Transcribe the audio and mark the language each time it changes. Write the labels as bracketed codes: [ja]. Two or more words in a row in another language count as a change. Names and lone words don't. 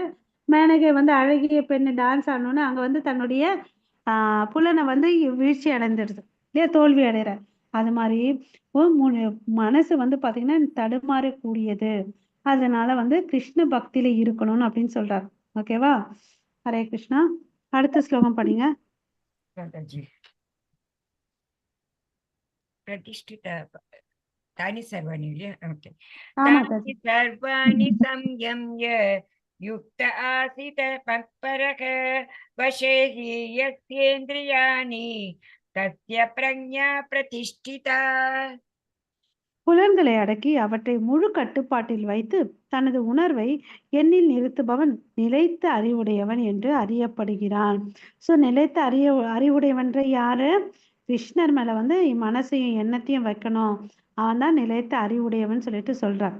[ta] மேனகை வந்து அழகிய பெண்ணு டான்ஸ் ஆடணும்னு அங்க வந்து தன்னுடைய புலனை வந்து வீழ்ச்சி அடைஞ்சிடுது இல்லையா, தோல்வி அடைகிறார். அது மாதிரி மனசு வந்து பாத்தீங்கன்னா தடுமாறக்கூடியது. அதனால வந்து கிருஷ்ண பக்தியில இருக்கணும்னு அப்படின்னு சொல்றாரு. ஓகேவா? ஹரே கிருஷ்ணா. அடுத்த ஸ்லோகம் படிங்க. [sa] माताजी प्रतिष्ठिता तानि सर्वाणि ओके [ta] ஆமா [sa] तानि सर्वाणि संयम्य युक्त आसीत तत्परः वशे हि यस्येन्द्रियाणि तस्य प्रज्ञा प्रतिष्ठिता [ta] புலன்களை அடக்கி அவற்றை முழு கட்டுப்பாட்டில் வைத்து தனது உணர்வை எண்ணில் நிறுத்துபவன் நிலைத்த அறிவுடையவன் என்று அறியப்படுகிறான். ஸோ நிலைத்த அறிவுடையவன்ற யாரு? கிருஷ்ணர் மேல வந்து மனசையும் எண்ணத்தையும் வைக்கணும், அவன் தான் நிலைத்த அறிவுடையவன் சொல்லிட்டு சொல்றான்.